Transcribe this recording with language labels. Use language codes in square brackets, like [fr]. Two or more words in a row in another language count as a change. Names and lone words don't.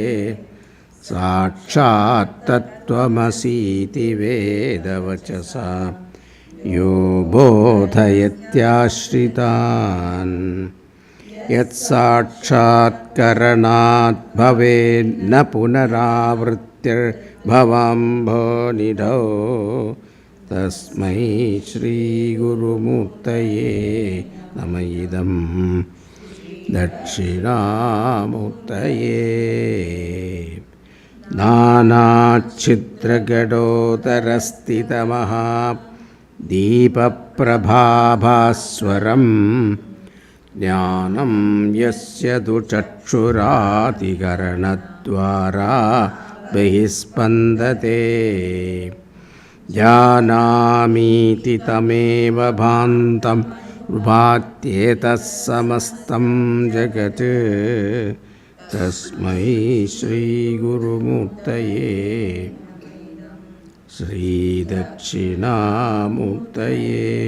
[sa] സാക്ഷാത് തത്വമസീതി വേദവചസാ യോ ബോധയത്യാശ്രിതാൻ യത്സാക്ഷാത്കരണാത് ഭവേന്ന പുനരാവൃത്തിർഭവാംഭോനിധോ തസ്മൈ ശ്രീഗുരുമൂർത്തയേ നമ. ഇദം ദക്ഷിണാമൂർത്തയേ. नानाच्छिद्रगडोदरस्थितमहा दीपप्रभाभास्वरं ज्ञानं यस्य तु चक्षुरादिकरणद्वारा बहिस्पन्दते जानामीति तमेव भान्तं भात्येतः समस्तं जगत् तस्मै श्रीगुरुमूर्तये श्रीदक्षिणामूर्तये